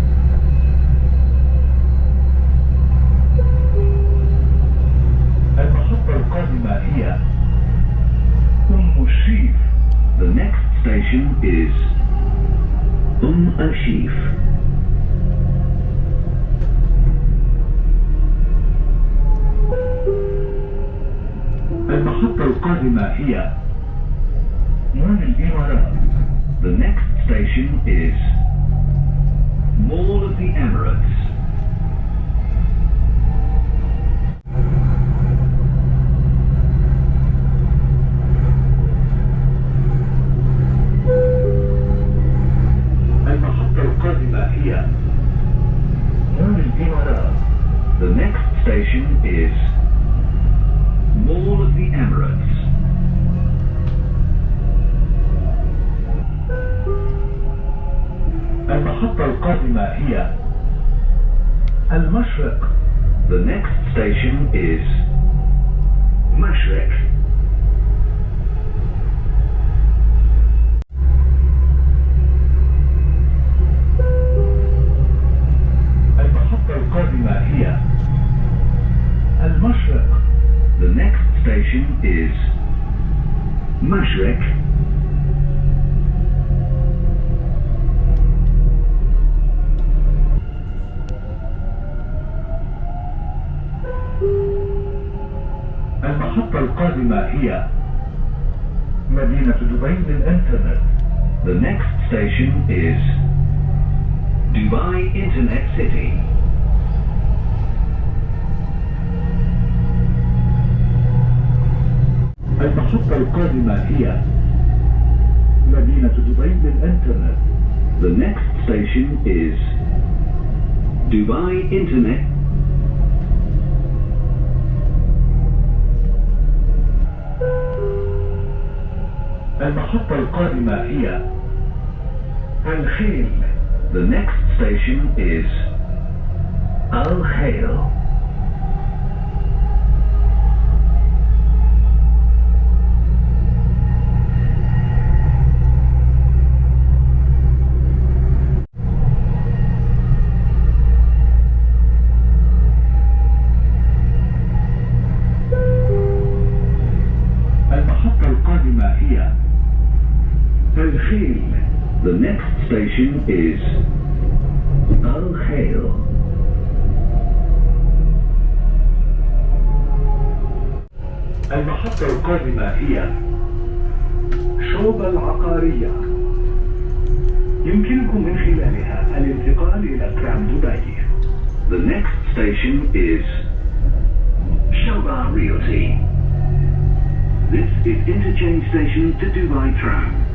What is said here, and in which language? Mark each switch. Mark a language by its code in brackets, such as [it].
[ar] المحطة القادمة هي الشيف. [en] The next station is Sheif. [ar] المحطة القادمة هي مول الإمارات. [en] The next station is Mall of the Emirates. [ar] المحطة القادمة هي مول الإمارات. [en] The next station is Mall of the Emirates. [ar] المحطة القادمة هي المشرق. [en] The next station is Mashreq. [ar] المحطة القادمة هي المشرق. [en] The next station is Mashreq. [ar] المحطة القادمة هي مدينة دبي للإنترنت. [en] The next station is Dubai Internet City. [ar] المحطة القادمة هي مدينة دبي للإنترنت. [en] The next station is Dubai Internet. [ar] المحطة القادمة هي الخيل. [en] The next station is Al Khail. [ar] المحطة القادمة هي الخيل. [en] The next station is Al Khail. [ar] المحطة القادمة هي شوبة العقارية. يمكنكم من خلالها الانتقال إلى ترام دبي. [en] The next station is Sobha Realty. This is interchange station to Dubai Tram.